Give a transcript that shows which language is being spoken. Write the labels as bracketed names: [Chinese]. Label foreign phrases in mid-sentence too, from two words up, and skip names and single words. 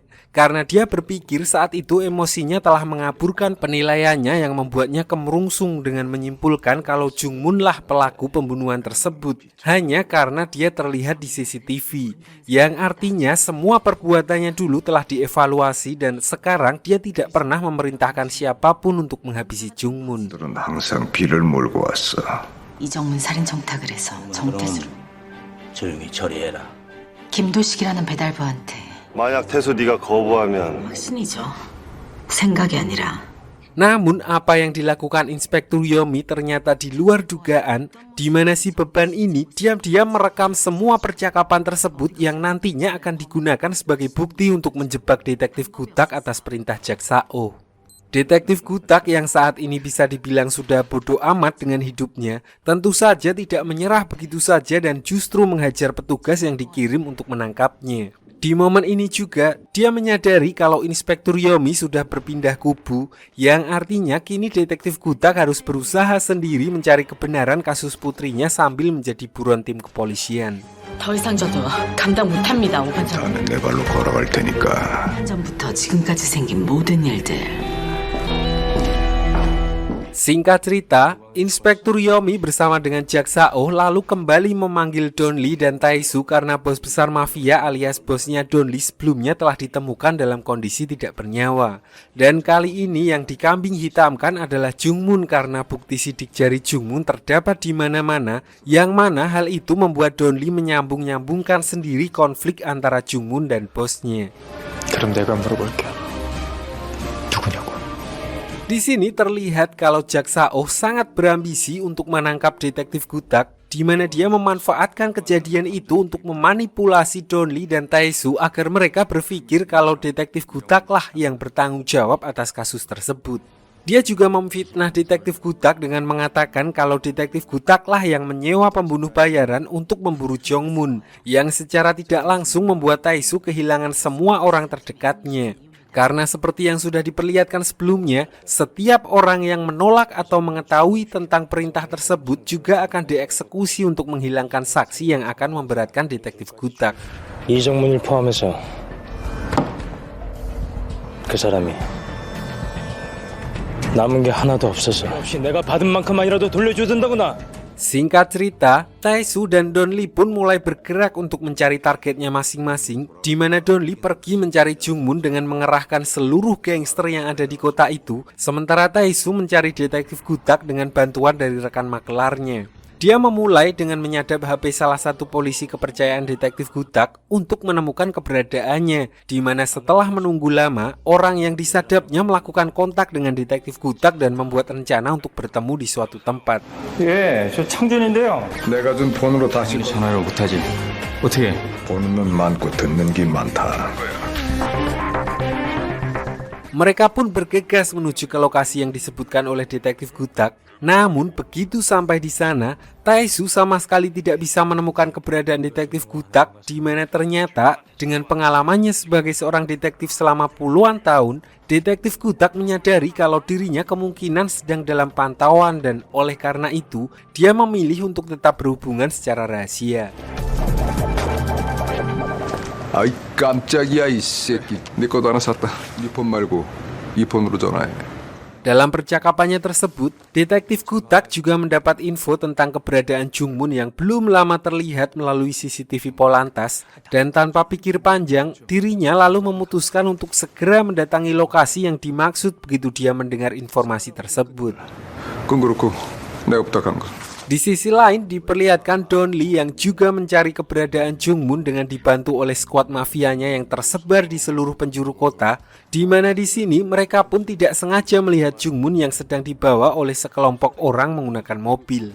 [Indonesian] Karena dia berpikir saat itu emosinya telah mengaburkan penilaiannya yang membuatnya kemerungsung dengan menyimpulkan kalau Jungmun lah pelaku pembunuhan tersebut. Hanya karena dia terlihat di CCTV. Yang artinya semua perbuatannya dulu telah dievaluasi dan sekarang dia tidak pernah memerintahkan siapapun untuk menghabisi Jungmun. [Korean] 들은 항상 비를 몰고 왔어. 이정문 살인 청탁을 해서 정태수를 조용히 처리해라. 김도식이라는 배달부한테 만약 태수 네가 거부하면 확신이죠. 생각이 아니라. [Indonesian] Namun apa yang dilakukan Inspektur Yomi ternyata di luar dugaan, di mana si beban ini diam-diam merekam semua percakapan tersebut yang nantinya akan digunakan sebagai bukti untuk menjebak Detektif Gutak atas perintah Jaksa Oh. Detektif Gutak yang saat ini bisa dibilang sudah bodoh amat dengan hidupnya, tentu saja tidak menyerah begitu saja dan justru menghajar petugas yang dikirim untuk menangkapnya. Di momen ini juga, dia menyadari kalau Inspektur Yomi sudah berpindah kubu, yang artinya kini Detektif Gutak harus berusaha sendiri mencari kebenaran kasus putrinya sambil menjadi buron tim kepolisian. [Korean] 더 이상 저도 감당 못합니다, 오반장. 나는 내 발로 걸어갈 테니까. 전부터 지금까지 생긴 모든 일들. [Indonesian] Singkat cerita, Inspektur Yomi bersama dengan Jaksa Oh lalu kembali memanggil Donli dan Taesu karena bos besar mafia alias bosnya Donli sebelumnya telah ditemukan dalam kondisi tidak bernyawa. Dan kali ini yang dikambing hitamkan adalah Jungmun karena bukti sidik jari Jungmun terdapat di mana-mana, yang mana hal itu membuat Donli menyambung-nyambungkan sendiri konflik antara Jungmun dan bosnya. [Korean] 그럼 내가 물어볼게. 누구냐고. [Indonesian] Di sini terlihat kalau Jaksa Oh sangat berambisi untuk menangkap Detektif Gutak, di mana dia memanfaatkan kejadian itu untuk memanipulasi Donli dan Taesu agar mereka berpikir kalau Detektif Gutak lah yang bertanggung jawab atas kasus tersebut. Dia juga memfitnah Detektif Gutak dengan mengatakan kalau Detektif Gutak lah yang menyewa pembunuh bayaran untuk memburu Jongmun, yang secara tidak langsung membuat Taesu kehilangan semua orang terdekatnya. Karena seperti yang sudah diperlihatkan sebelumnya, setiap orang yang menolak atau mengetahui tentang perintah tersebut juga akan dieksekusi untuk menghilangkan saksi yang akan memberatkan Detektif Gutak. [Korean] 이정문을 포함해서 그 사람이 남은 게 하나도 없어서 혹시 내가 받은 만큼만이라도 돌려줘야 된다구나. [Indonesian] Singkat cerita, Taesu dan Donli pun mulai bergerak untuk mencari targetnya masing-masing, di mana Donli pergi mencari Jungmun dengan mengerahkan seluruh gangster yang ada di kota itu, sementara Taesu mencari Detektif Gutak dengan bantuan dari rekan makelarnya. Dia memulai dengan menyadap HP salah satu polisi kepercayaan Detektif Gutak untuk menemukan keberadaannya, di mana setelah menunggu lama, orang yang disadapnya melakukan kontak dengan Detektif Gutak dan membuat rencana untuk bertemu di suatu tempat. [Korean] 예, 저 창준인데요. 내가 준 폰으로 다시 전화를 못하지. 어떻게? 보는 눈 많고 듣는 귀 많다. [Indonesian] Mereka pun bergegas menuju ke lokasi yang disebutkan oleh detektif Gutak. Namun begitu sampai di sana, Taesu sama sekali tidak bisa menemukan keberadaan detektif Gutak, di mana ternyata dengan pengalamannya sebagai seorang detektif selama puluhan tahun, detektif Gutak menyadari kalau dirinya kemungkinan sedang dalam pantauan dan oleh karena itu dia memilih untuk tetap berhubungan secara rahasia. [Korean] 아이 깜짝이야 이 새끼. 내 것도 하나 샀다. 이 폰 말고 이 폰으로 전화해. [Indonesian] Dalam percakapannya tersebut, detektif Gutak juga mendapat info tentang keberadaan Jungmun yang belum lama terlihat melalui CCTV Polantas, dan tanpa pikir panjang, dirinya lalu memutuskan untuk segera mendatangi lokasi yang dimaksud begitu dia mendengar informasi tersebut. [Korean] 그건 그렇고 내가 부탁한 거. [Indonesian] Di sisi lain diperlihatkan Don Lee yang juga mencari keberadaan Jungmun dengan dibantu oleh skuad mafianya yang tersebar di seluruh penjuru kota, di mana di sini mereka pun tidak sengaja melihat Jungmun yang sedang dibawa oleh sekelompok orang menggunakan mobil.